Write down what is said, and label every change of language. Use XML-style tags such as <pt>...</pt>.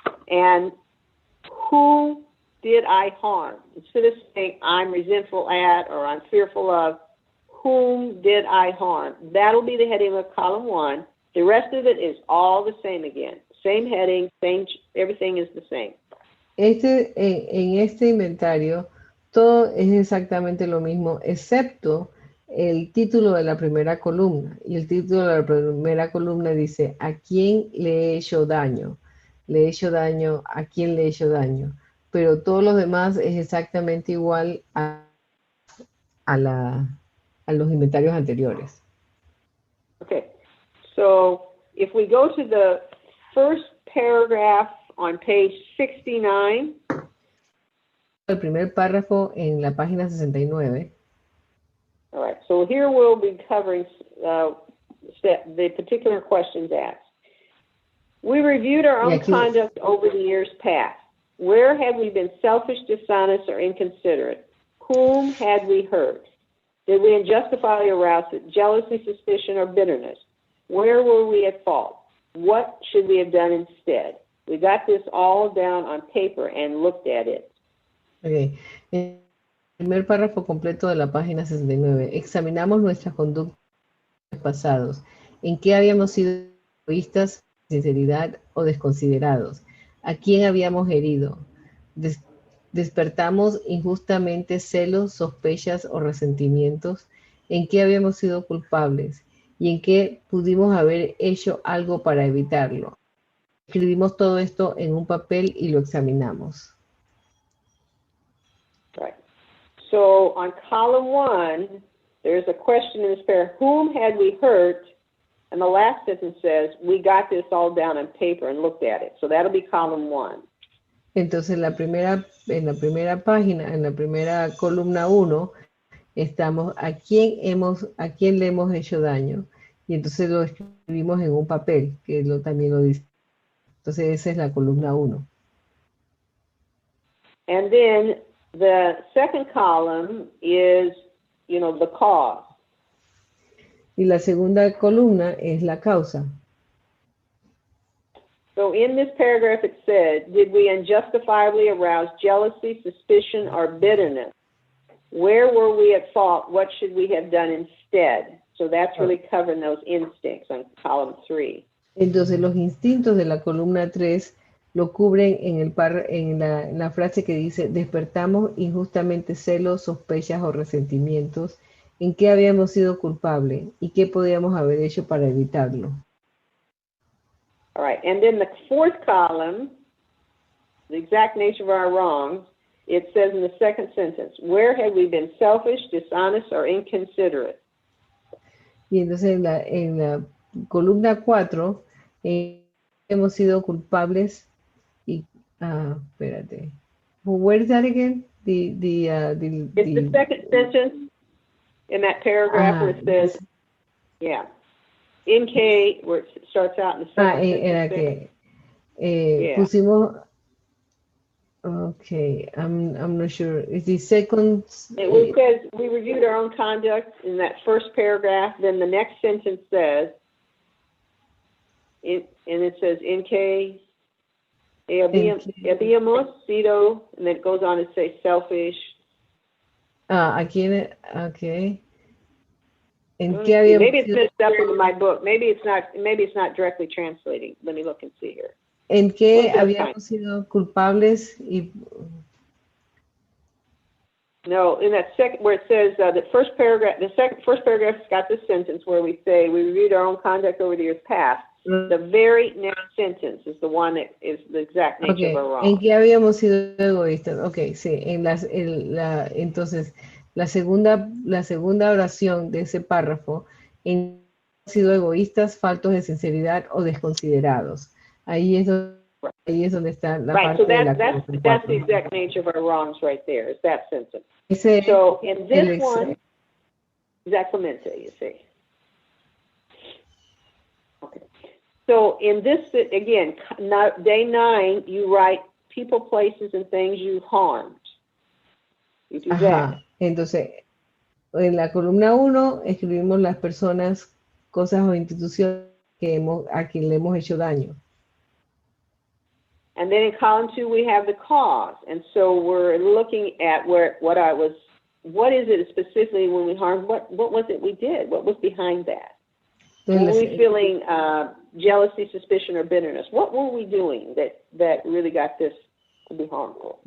<en>And who did I harm? Instead of saying I'm resentful at or I'm fearful of, whom did I harm? That'll be the heading of column 1. The rest of it is all the same again. Same heading, everything is the same.</en> <es>En este inventario, todo es exactamente lo mismo, excepto el título de la primera columna. Y el título de la primera columna dice: ¿a quién le he hecho daño? Le he hecho daño, ¿a quién le he hecho daño? Pero todos los demás es exactamente igual a los inventarios anteriores.</es> <en>Okay, so if we go to the first paragraph on page 69.</en> <es>El primer párrafo en la página 69.</es> <en>All right, so here we'll be covering the particular questions asked. We reviewed our own conduct over the years past. Where had we been selfish, dishonest, or inconsiderate? Whom had we hurt? Did we unjustifiably arouse jealousy, suspicion, or bitterness? Where were we at fault? What should we have done instead? We got this all down on paper and looked at it. Okay.</en> <es>El primer párrafo completo de la página 69. Examinamos nuestras conductas pasados. ¿En qué habíamos sido egoístas, sinceridad o desconsiderados? ¿A quién habíamos herido? ¿Despertamos injustamente celos, sospechas o resentimientos? ¿En qué habíamos sido culpables? y en qué pudimos haber hecho algo para evitarlo. Escribimos todo esto en un papel y lo examinamos.</es> <en>Right. So on column 1, there's a question in this paragraph, whom had we hurt? And the last sentence says, we got this all down on paper and looked at it. So that'll be column 1.</en> <es>Entonces en la primera página, en la primera columna 1, estamos a quién le hemos hecho daño. Y entonces lo escribimos en un papel, que también lo dice. Entonces esa es la columna 1.</es> <en>And then the second column is, the cause.</en> <es>Y la segunda columna es la causa.</es> <en>So in this paragraph it said, did we unjustifiably arouse jealousy, suspicion, or bitterness? Where were we at fault? What should we have done instead? So that's really covering those instincts on column 3.</en> <es>Entonces los instintos de la columna 3 lo cubren en la frase que dice, despertamos injustamente celos, sospechas o resentimientos, en qué habíamos sido culpables y qué podíamos haber hecho para evitarlo.</es> <en>All right, and then the fourth column, the exact nature of our wrongs, it says in the second sentence, where have we been selfish, dishonest, or inconsiderate?</en> <es>Y entonces en la columna 4 hemos sido culpables y espérate.</es> <en>Where is that again? It's the second sentence in that paragraph where it says, in K, where it starts out in the second sentence.</en> <es>Era que pusimos.</es> <en>Okay, I'm not sure. Is the second? It says we reviewed our own conduct in that first paragraph. Then the next sentence says, and it says in K,</en> <es>habíamos sido,</es> <en>and then it goes on to say selfish.</en> <es>Aquí okay. ¿En qué habíamos</es> <en>maybe it's messed up in my book. Maybe it's not directly translating. Let me look and see here.</en> <es>¿En qué habíamos sido culpables?</es> <en>No, in that second, where it says the first paragraph, first paragraph's got this sentence where we say we reviewed our own conduct over the years past. The very next sentence is the one that is the exact nature of our wrong.</en> <es>¿En qué habíamos sido egoístas? Okay, sí. Entonces, la segunda oración de ese párrafo, en sido egoístas, faltos de sinceridad o desconsiderados. Ahí es donde está la parte de la</es> <en>that's the exact nature of our wrongs right there, is that sentence. So in this one, exactamente, you see. Okay. So in this, again, day 9, you write people, places, and things you've harmed. You do that.</en> <es>Entonces, en la columna 1 escribimos las personas, cosas o instituciones a quien le hemos hecho daño.</es> <en>And then in column 2, we have the cause. And so we're looking at what is it specifically when we harmed, what was it we did? What was behind that? Were we feeling jealousy, suspicion, or bitterness? What were we doing that really got this to be harmful?</en>